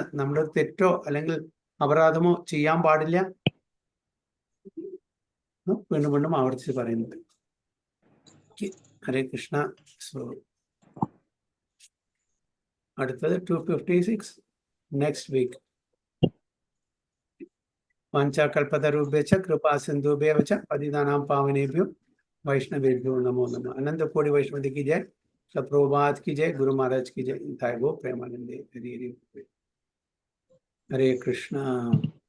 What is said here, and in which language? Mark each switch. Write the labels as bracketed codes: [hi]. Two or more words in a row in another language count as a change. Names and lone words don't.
[ml] നമ്മൾ തെറ്റോ അല്ലെങ്കിൽ അപരാധമോ ചെയ്യാൻ പാടില്ല, വീണ്ടും വീണ്ടും ആവർത്തിച്ച് പറയുന്നത്. [sa] ഹരേ കൃഷ്ണ. [ml] സോ അടുത്തത് 256 [en] next week. [sa] വാഞ്ചാകൽപതരുഭ്യശ്ച കൃപാ സിന്ധുഭ്യോ ച പതിതാനാം പാവനേഭ്യോ वैष्णवेभ्यो नमो नमः. [hi] अनंत कोटि वैष्णवी की जय, प्रभुपाद की जय, गुरु महाराज की जय. [sa] गो प्रेमानंदे. हरे कृष्णा.